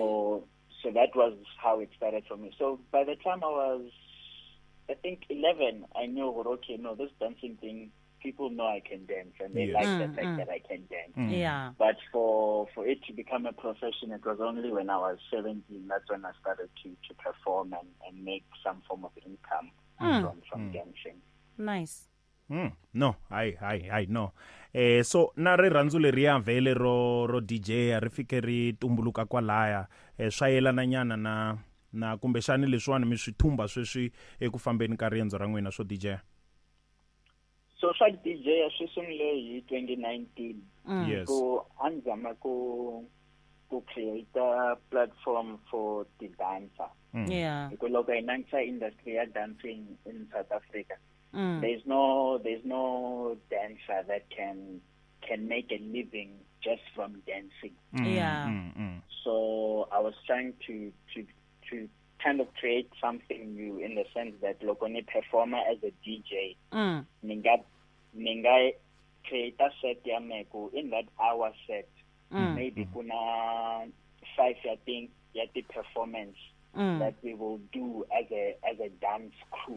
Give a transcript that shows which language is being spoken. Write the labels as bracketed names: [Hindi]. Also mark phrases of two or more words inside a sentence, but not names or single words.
[English] So that was how it started for me. So by the time I was, I think 11, I knew, okay, no, this dancing thing, people know I can dance and they like the fact that I can dance. Yeah. But for it to become a profession, it was only when I was 17, that's when I started to perform and make some form of income from dancing. Nice. No, I no. [Tsonga] So na ri rhandzu leriya vhele ro DJ ri fike ri tumbuluka kwalaya swa yelana nyana na kumbexani leswiwani mi swi thumba sweswi eku fambeni ka riendzo ra n'wina swo DJ. So swa DJ swi sungule hi 2019. [English] Yes. So [Tsonga] anzama ku [English] create a platform for the dancer. Yeah. Because look, in the industry of dancing in South Africa, there's no dancer that can make a living just from dancing. So I was trying to kind of create something new in the sense that lokoni performer as a DJ ninga create a set yameko in that hour set maybe kuna 5 I think yet the performance that we will do as a dance crew.